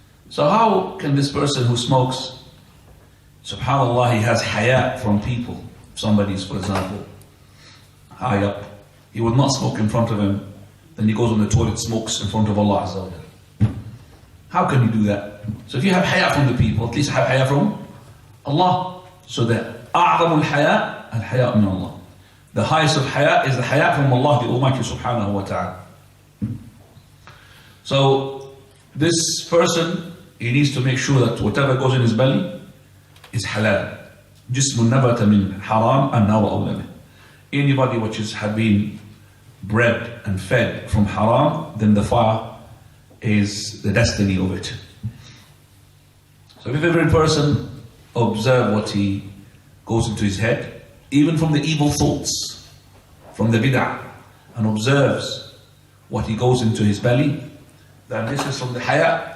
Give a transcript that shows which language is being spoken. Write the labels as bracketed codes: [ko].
[en] So how can this person who smokes, subhanAllah, he has haya from people? If somebody is, for example, high up, he will not smoke in front of him, then he goes on the toilet, smokes in front of Allah Azza wa Jalla. How can you do that? So if you have haya from the people, at least have haya from Allah. So the [ar] أعظم الحياء الحياء من Allah. [en] The highest of haya is the haya from Allah the Almighty subhanahu wa ta'ala. So this person, he needs to make sure that whatever goes in his belly is halal. [ar] جسم نبت من حرام النار أولى منه. [en] Anybody which has been bred and fed from haram, then the fire is the destiny of it. So if every person observe what he goes into his head, even from the evil thoughts, from the bid'ah, and observes what he goes into his belly, then this is from the haya.